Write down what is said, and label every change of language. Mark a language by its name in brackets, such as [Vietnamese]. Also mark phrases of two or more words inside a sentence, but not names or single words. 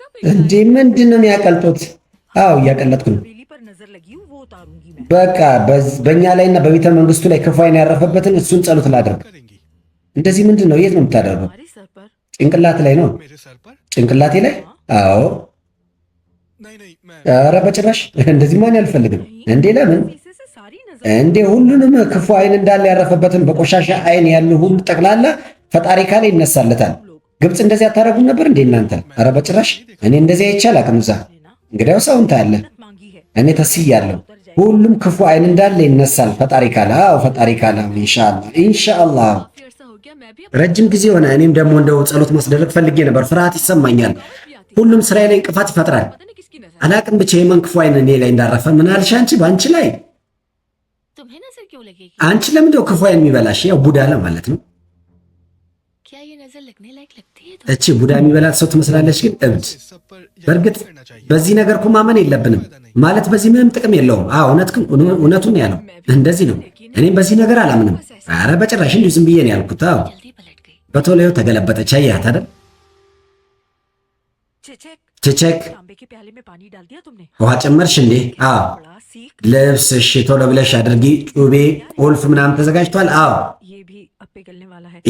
[Amharic] እንዴ ምንድን ነው የሚያቀልጡት አዎ እያቀለጥኩ ነው [Hindi] हवेली पर नजर लगी हूँ वो उतारूंगी मैं [Amharic] በቃ በእኛ ላይና በቤተ መንግስቱ ላይ ክፉ ዓይን ያረፈበትን እሱን ጸሎት ላድርግ [Hindi] करेंगी [Amharic] እንደዚህ ምንድን ነው የት ነው የምታደርገው [Hindi] हमारे सर पर [Amharic] ጭንቅላት ላይ ነው [Hindi] मेरे सर पर [Amharic] ጭንቅላቴ ላይ አዎ [Hindi] नहीं नहीं मैं [Amharic] ኧረ በጭራሽ እንደዚህ ማን አልፈልግም እንዴ ለምን [Hindi] शीशे से सारी नजर [Amharic] እንዴ ሁሉንም ክፉ ዓይን እንዳለ ያረፈበትን በቆሻሻ ዓይን ያሉ ሁሉ ጠቅላላ ፈጣሪ ካለ ይነሳለታል ግብፅ እንደዚህ አታረጉም ነበር እንዴ እናንተ ኧረ በጭራሽ እኔ እንደዚህ አይቻል አቅም እዛ [Hindi] लेना [Amharic] እንግዲያው ሰውን ታያለህ [Hindi] मन्नत मांगी है [Amharic] እኔ ተስያለሁ ሁሉም ክፉ ዓይን እንዳለ ይነሳል ፈጣሪ ካለ አዎ ፈጣሪ ካለ ኢንሻአላህ [Hindi] काफी अरसा हो गया मैं भी अब [Amharic] ረጅም ጊዜ ሆነ እኔም ደግሞ እንደው ጸሎት ማስደረግ ፈልጌ ነበር ፍርሃት ይሰማኛል [Hindi] भी आती [Amharic] ሁሉም ስራዬ ላይ እንቅፋት ይፈጥራል [Hindi] पता नहीं किसकी नजर [Amharic] አላቅም ብቻ የማን ክፉ ዓይን እኔ ላይ እንዳረፈ ምን አልሽ አንቺ በአንቺ ላይ [Hindi] तुम्हें नजर क्यों लगेगी [Amharic] አንቺ ለምንድነው ክፉ ዓይን የሚበላሽ ያው ቡዳ ለማለት ነው [Hindi] क्या ये नजर लगने लायक लगती है [Amharic] እቺ ቡዳ የሚበላት ሰው ትመስላለች ግን እብድ [Hindi] इस सब पर [Amharic] በእርግጥ [Hindi] करना चाहिए [Amharic] በዚህ ነገር እኮ ማመን የለብንም ማለት በዚህ ምንም ጥቅም የለውም አዎ እውነቱን ነው ያለው እንደዚህ ነው እኔም በዚህ ነገር አላምንም ኧረ በጭራሽ እንዲሁ ዝም ብዬ ነው ያልኩት አዎ [Hindi] जल्दी पलट गई [Amharic] በቶሎ ይኸው ተገለበጠች አያት አይደል [Hindi] चेचक [Amharic] ቼቼክ [Hindi] तांबे के प्याले में पानी डाल दिया तुमने [Amharic] ውሃ ጨመርሽ እንዴ አዎ [Hindi] बड़ा सीख [Amharic] ልብስ እሺ ቶሎ ብለሽ አድርጊ ጩቤ ቁልፍ ምናምን ተዘጋጅቷል አዎ [Hindi] ये भी अब पिघलने वाला है